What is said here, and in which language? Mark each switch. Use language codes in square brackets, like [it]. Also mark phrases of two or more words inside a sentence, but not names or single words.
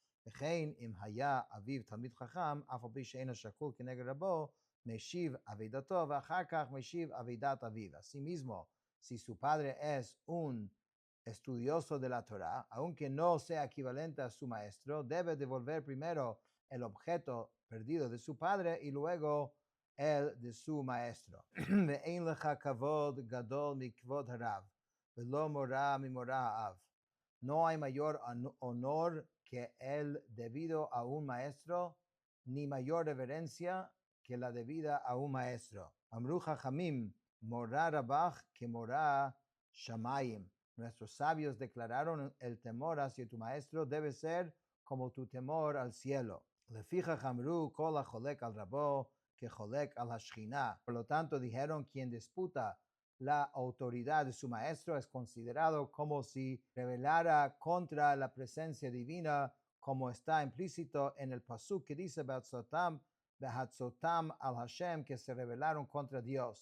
[es] Asimismo, si su padre es un estudioso de la Torah, aunque no sea equivalente a su maestro, debe devolver primero el objeto perdido de su padre y luego el de su maestro. No hay mayor honor que el debido a un maestro, ni mayor reverencia que la debida a un maestro. [he] אמרו חכמים, מורא רבך כמורא שמים. [es] Nuestros sabios declararon, el temor hacia tu maestro debe ser como tu temor al cielo. [he] לפיכך אמרו כל החולק על רבו כחולק על השכינה. [es] Por lo tanto, dijeron, quien disputa la autoridad de su maestro es considerado como si rebelara contra la presencia divina, como está implícito en el pasuk que dice [he] בהצותם על השם, [es] que se rebelaron contra Dios.